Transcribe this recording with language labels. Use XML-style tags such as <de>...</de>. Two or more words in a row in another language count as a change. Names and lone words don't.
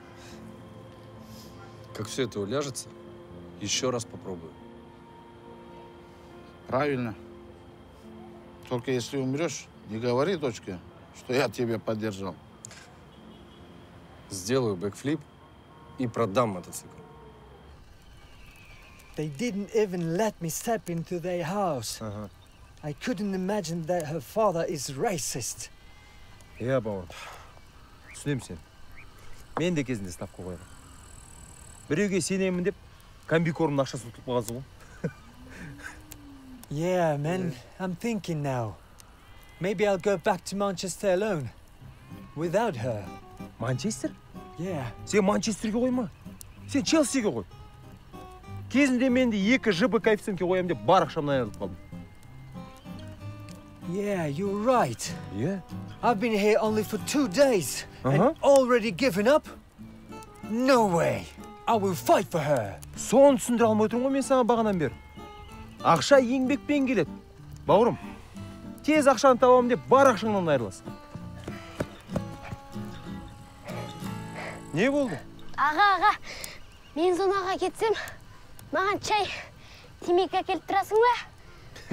<ru>Как все это уляжется, еще раз попробую. Правильно. Только если умрешь, не говори, дочка, что я тебя поддержал. Сделаю бэкфлип и продам мотоцикл.</ru> <en>They didn't even let me step into their house. I couldn't imagine that her father is racist.</en> <kk>Я бауырым, түсінемін сен. Мен де кезінде ставка қойдым. Біреуге сенемін деп, комбикормның ақшасын ұтылып қалғансың ғой.</kk> <en>Yeah, man, I'm thinking now. Maybe I'll go back to Manchester alone. Without her.</en> <kk>Манчестер?</kk> <en>Yeah.</en> <kk>Сен Манчестерге қойма. Сен Челсиге қой. Кезінде мен де 2 ЖБ коэффициентке қоямын деп бар ақшамнан айырылып қалдым.</kk> <en>Yeah, you're right. Yeah. I've been here only for 2 days and already given up? No way. I will fight for her.</en> <kk>Соны түсіндіре алмай отырмын ғой мен саған бағанан бері. Ақша еңбекпен келеді. Бауырым, тез ақшаны табамын деп бар ақшаңнан айырыласың. Не болды? Аға, мен зонаға кетсем, маған чай, темекі әкеліп тұрасың ба?</kk>